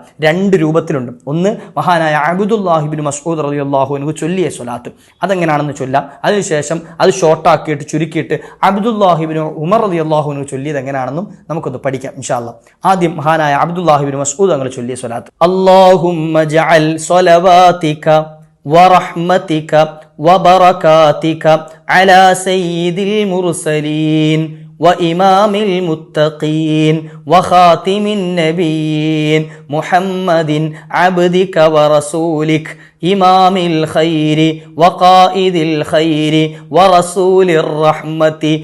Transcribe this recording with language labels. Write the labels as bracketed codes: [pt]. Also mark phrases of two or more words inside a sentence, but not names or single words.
[ml] രണ്ട് രൂപത്തിലുണ്ട്. ഒന്ന് മഹാനായ അബ്ദുല്ലാഹിബ്നു മസ്ഊദ് [ar] رضي الله عنه [ml] ചൊല്ലിയ സ്വലാത്ത്, അതെങ്ങനെയാണെന്ന് ചൊല്ലാം. അതിനുശേഷം അത് ഷോർട്ടാക്കിയിട്ട് ചുരുക്കിയിട്ട് അബ്ദുല്ലാഹിബ്നു ഉമർ [ar] رضي الله عنه [ml] ചൊല്ലിയത് എങ്ങനെയാണെന്നും നമുക്കൊന്ന് പഠിക്കാം [ar] إن شاء الله. [ml] ആദ്യം മഹാനായ അബ്ദുല്ലാഹിബ്നു മസ്ഊദ് തങ്ങൾ ചൊല്ലിയ സ്വലാത്ത്. [ar] اللهم اجعل صلواتك ورحمتك وبركاتك على سيد المرسلين وإمام المتقين وخاتم النبيين محمد عبدك ورسولك إمام الخير وقائد الخير ورسول الرحمة